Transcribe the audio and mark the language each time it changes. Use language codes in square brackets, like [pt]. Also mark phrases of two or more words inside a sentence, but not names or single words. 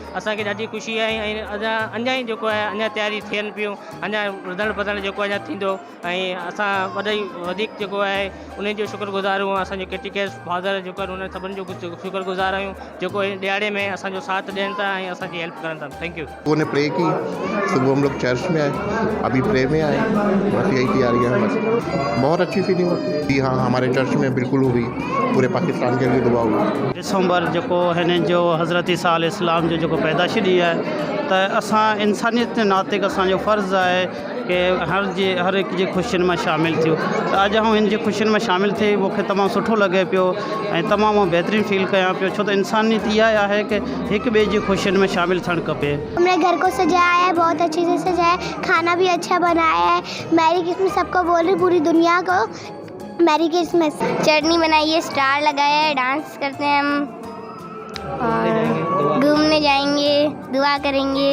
[sd] असांखे ॾाढी ख़ुशी आहे ऐं अञा ई जेको आहे अञा तयारी थियनि पियूं, अञा वधणु वधणु जेको अञा थींदो ऐं असां वधीक जेको आहे उन जो शुक्रगुज़ार आहियूं। असांजो [en] catechist father [sd] जेको आहे उन सभिनि जो शुक्रगुज़ार आहियूं जेको इन ॾियारे में असांजो साथ ॾियनि था ऐं असांजी हेल्प करनि था। [en] thank you. [ur] انہوں نے پرے کی، صبح ہم لوگ چرچ میں آئے، ابھی پرے میں آئے، بس یہی تیاری ہے. بہت اچھی فیلنگ ہوتی ہے۔ ہاں، ہمارے چرچ میں بالکل ہوئی، پورے پاکستان کے لیے دعا ہوئی. [sd] दिसंबर जेको हिन जो हज़रत ईसा अलैहिस्सलाम जो जेको पैदाशी ॾींहुं आहे त असां इंसानियत जे नाते असांजो फ़र्ज़ु आहे कि हर एक जी ख़ुशियुनि में शामिल थियूं। त अॼु आउं हिन जी ख़ुशियुनि में शामिल थी मूंखे तमामु सुठो लॻे पियो ऐं तमामु बहितरीनु फील कयां पियो, छो त इंसानियत इहा आहे कि हिक ॿिए जी ख़ुशियुनि में शामिल थियणु खपे। [ur] ہم نے گھر کو سجایا ہے، بہت اچھے سے سجایا ہے، کھانا بھی اچھا بنایا ہے. [en] merry Christmas [ur] سب کو بول رہی، پوری دنیا کو [en] merry Christmas. [ur] چٹنی بنائی ہے، اسٹار لگایا ہے، ڈانس کرتے ہیں ہم اور گھومنے جائیں گے، دعا کریں گے.